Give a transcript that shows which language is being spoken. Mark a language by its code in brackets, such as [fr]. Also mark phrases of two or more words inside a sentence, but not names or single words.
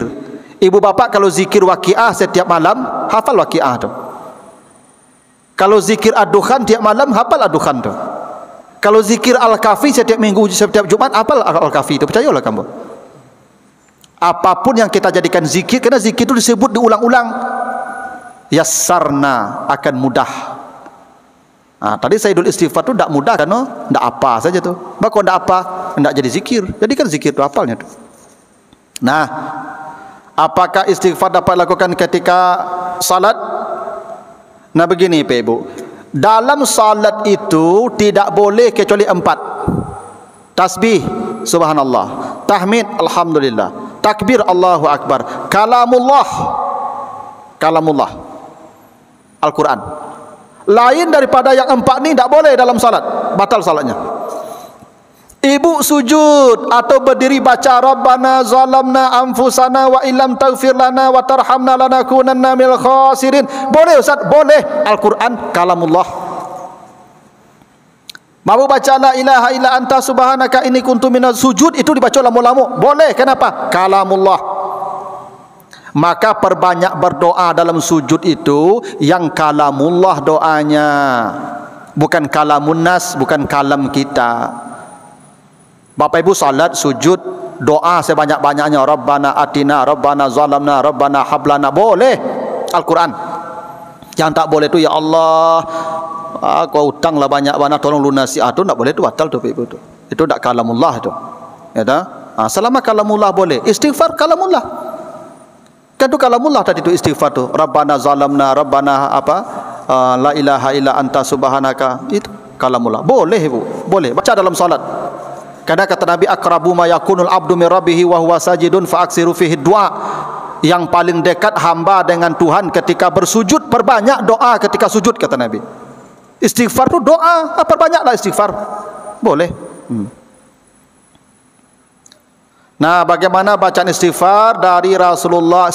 [id] Ibu bapak kalau zikir waqiah setiap malam, hafal waqiah tu. Kalau zikir ad-dukhan tiap malam, hafal ad-dukhan tu. Kalau zikir al-kafi setiap minggu, setiap Jumat, hafal al-kafi tu. Percayalah kamu. Apapun yang kita jadikan zikir, karena zikir itu disebut diulang-ulang, yassarna, akan mudah. Tadi Sayyidul Istighfar tu tak mudah kan? Tak apa saja tu. Bahkan tak apa, tak jadi zikir. Jadi kan zikir tu hafalnya tu. Nah, apakah istighfar dapat lakukan ketika salat? Nah begini Pak Ibu, dalam salat itu tidak boleh kecuali 4. Tasbih subhanallah, tahmid alhamdulillah, takbir [ar] الله أكبر, [id] kalamullah Al-Quran. Lain daripada yang 4 ni tak boleh dalam salat, batal salatnya. Ibu sujud atau berdiri baca [ar] ربنا ظلمنا أنفسنا وإن لم تغفر لنا وترحمنا لنكونن من الخاسرين. [id] Boleh Ustaz? Boleh. Al-Quran kalamullah. Mau baca [ar] لا إله إلا أنت سبحانك إني كنت من السجود, [id] itu dibaca lama-lama. Boleh. Kenapa? Kalamullah. Maka perbanyak berdoa dalam sujud itu yang kalamullah doanya, bukan [ar] كلام الناس, [id] bukan kalam kita. Bapak Ibu salat sujud doa sebanyak-banyaknya, [ar] ربنا آتنا، ربنا ظلمنا، ربنا هب لنا, [id] boleh. Al-Quran. Yang tak boleh tu ya Allah, kau hutanglah banyak-banyak tolong lunasi, tu tak boleh, tu batal tu Ibu tu. Itu tak kalamullah tu. Ya dah? Selama kalamullah boleh. Istighfar kalamullah. Kan tu kalamullah tadi tu istighfar tu. [ar] ربنا ظلمنا، ربنا apa? لا إله إلا أنت سبحانك. [id] Itu kalamullah. Boleh Ibu, boleh. Baca dalam salat. Karena kata Nabi, [ar] أقرب ما يكون العبد من ربه وهو ساجد فأكثروا فيه الدعاء. [id] Yang paling dekat hamba dengan Tuhan ketika bersujud, perbanyak doa ketika sujud, kata Nabi. Istighfar tu doa, perbanyaklah istighfar. Boleh. Nah, bagaimana bacaan istighfar dari Rasulullah?